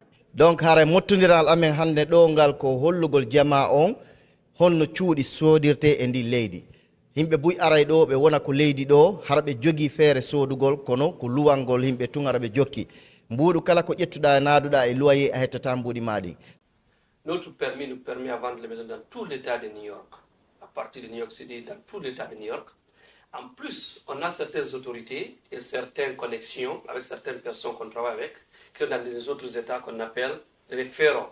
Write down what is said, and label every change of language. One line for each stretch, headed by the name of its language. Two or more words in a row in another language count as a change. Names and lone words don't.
Fula: donc haray mottodiral amen hannde ɗo ngal ko hollugol jama on honno cuuɗi sodirte e ndi leydi himɓe buy aray ɗo ɓe wona ko leydi ɗo hara ɓe jogii feere sodugol kono ko luwalngol himɓe tun ara ɓe jokki mbuuɗu kala ko ƴettuɗa e naaduɗa e loyer a hettata mbuuɗi maɗi.
French: Notre permis nous permet à vendre les maisons dans tout l'état de New York, à partir de New York City, dans tout l'état de New York. En plus, on a certaines autorités et certaines connexions avec certaines personnes qu'on travaille avec, qui sont dans les autres états qu'on appelle référents.